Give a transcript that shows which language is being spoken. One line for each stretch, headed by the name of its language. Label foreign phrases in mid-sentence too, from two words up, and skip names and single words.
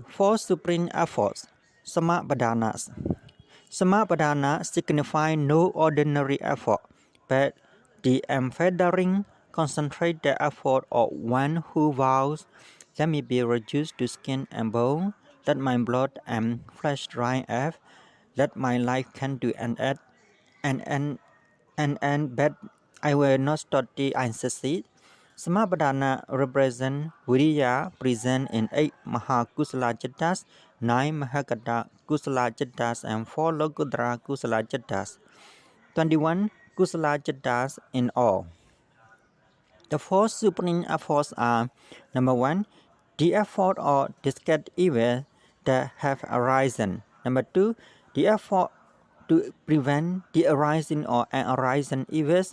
English: 4 supreme efforts, samapadanas. Samapadana signifies no ordinary effort, but the unfettering, concentrated effort of one who vows, "Let me be reduced to skin and bone, let my blood and flesh dry up, let my life come to an end, but I will not study and succeed." Samapadana represents Viriya present in 8
Pali: Mahakusala Cittas,
English: 9
Pali: Mahakata Kusala Cittas,
English: and 4
Pali: Lokuttara Kusala Cittas,
English: 21
Pali: Kusala Cittas
English: in all. The 4 supreme efforts are: number 1, the effort of discard evil that have arisen. Number 2, the effort to prevent the arising or unarising evils.